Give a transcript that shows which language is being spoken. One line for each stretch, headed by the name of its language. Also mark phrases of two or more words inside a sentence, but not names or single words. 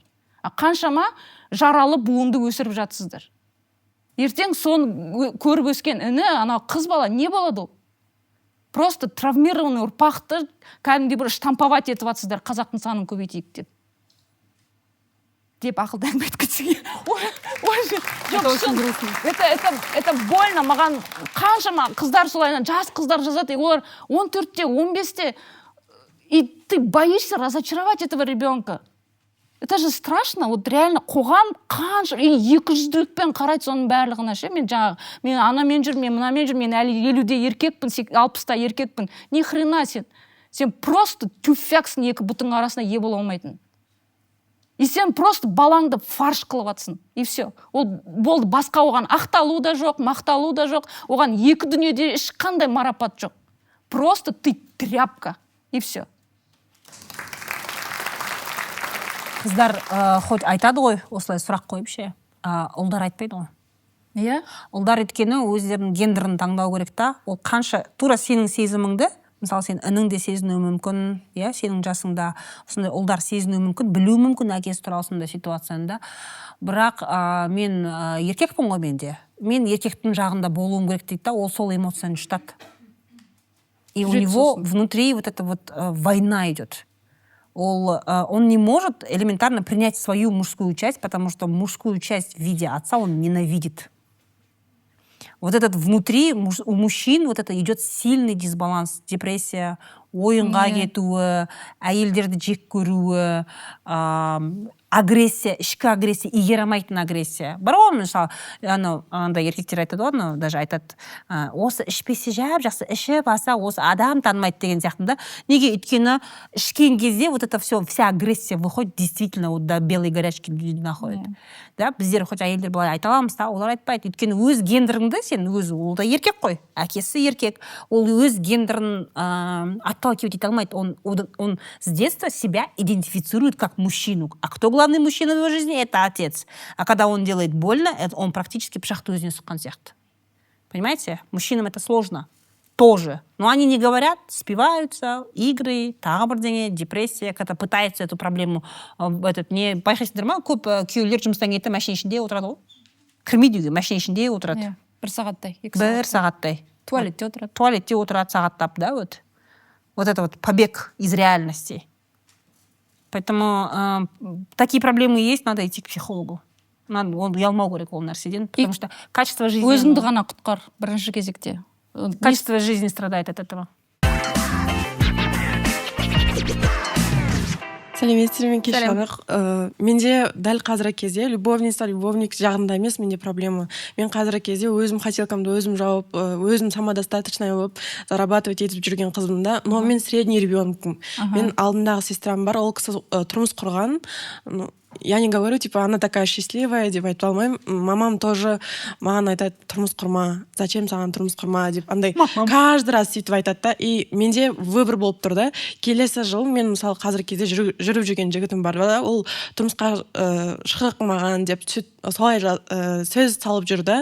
Kazakh: Қаншама жаралы буынды өсіріп жатсыздар. Ертең соны көріп өскен іні, анау қыз бала не болады ол?
Russian: Просто травмированный
Kazakh: ұрпақты кәдімгідей бір штамповать етіп жатсыздар, қазақтың санын көбейтейік деп ақылды әңгіме еткізсең.
Russian: Это больно.
Kazakh: Маған қаншама қыздар солай, жас қыздар жазады, олар 14-те, 15-те,
Russian: и ты боишься разочаровать этого ребенка. это же страшно. Вот реально
Kazakh: қоғам қанша 200-лікпен қарайды соның барлығына ше. Мен жаңағы мен анамен жүрмін, мен мынамен жүрмін, мен әлі 50-де еркекпін, 60-та еркекпін.
Russian: Ни хрена
Kazakh: сен просто тюфяксың екі бұтың арасына ие бола алмайтын. И сен просто балаңды фарш қылып атсың.
Russian: И все.
Kazakh: Ол болды, басқа оған ақталу да жоқ, мақталу да жоқ. Оған екі дүниеде ешқандай марапат жоқ.
Russian: Просто ты тряпка. И все.
Kazakh: Қыздар хоть айтады ғой, осылай сұрақ қойып ше. Ұлдар айтпайды ғой. Иә? Ұлдар өйткені өздерінің гендерін таңдау керек та. Ол қанша тура сенің сезіміңді, мысалы сен ініңде сезінуі мүмкін, иә, сенің жасыңда осындай ұлдар сезінуі мүмкін, білуі мүмкін әкесі туралы сондай ситуацияда. Бірақ мен еркекпін ғой менде. Мен еркектің жағында болуым керек дейді да, ол сол эмоцияны жұтады.
Russian: И у него внутри вот эта вот война идет. Он не может элементарно принять свою мужскую часть, потому что мужскую часть в виде отца он ненавидит. Вот этот внутри у мужчин вот это идет сильный дисбаланс,
Kazakh: депрессия, ойынға кетуі, әйелдерді жек көруі, агрессия, ішкі агрессия, игеремайтын агрессия. Бар ғой, мысалы, андай еркектер айтады ғой, даже айтады, осы ішпесе жақсы, ішіп аса, осы адам танымайды деген сияқты да. Неге? Өйткені ішкен кезде
Russian: вот это все, вся агрессия выходит действительно вот до белой горячки люди находят.
Kazakh: Да, біздер хоть әйелдер былай айта аламыз да, олар айтпайды. Өйткені өз гендеріңді сен өзі, ол да еркек қой, әкесі еркек, ол өз гендерін отталкивать ете алмайды.
Russian: Он с детства себя идентифицирует как мужчину. А кто главный мужчина в его жизни? Это отец. А когда он делает больно, он практически
Kazakh: пышақты өзіне сұққан сияқты.
Russian: Понимаете? Мужчинам это сложно. Тоже. Но они не говорят, спиваются, игры,
Kazakh: тағы бірдеңе, депрессия,
Russian: когда пытаются эту проблему не
Kazakh: байқайсыңдар ма? Көп күйеулер жұмыстан кетті, машина ішінде отырады ғой. Кірмейді үйге, машина ішінде отырады. Бір сағаттай, бір сағаттай. Туалетте отырады. Туалетте отырады сағаттап, да, вот.
Russian: Вот это вот побег из реальности. Поэтому такие проблемы есть, надо идти к психологу.
Kazakh: Надо, он ұялмау керек ол нәрседен,
Russian: потому что качество жизни...
Kazakh: Өзіңді ғана құтқар бірінші кезекте.
Russian: Качество жизни страдает от этого.
Kazakh: Сәлеметсіздер ме, Кешанық? Менде дәл қазіргі кезде любовник жағында емес, менде проблема. Мен қазіргі кезде өзім хотелкамды өзім жауып, өзім самодостаточный болып, зарабатывать етіп жүрген қызбын да. Но мен средний ребенкпін. Мен алдымдағы сестрам бар, ол кісі тұрмыс құрған.
Russian: Я не говорю, типа, она такая счастливая,
Kazakh: деп айтып алмаймын. Мамам тоже маған айтады, тұрмыс құрма, зачем саған тұрмыс құрма, деп андай
Russian: каждый раз
Kazakh: сөйтіп айтады да. И менде выбор болып тұр да. Келесі жыл мен мысалы қазіргі кезде жүріп жүрген жігітім бар да, ол тұрмысқа шықмаған деп солай сөз салып жүрді.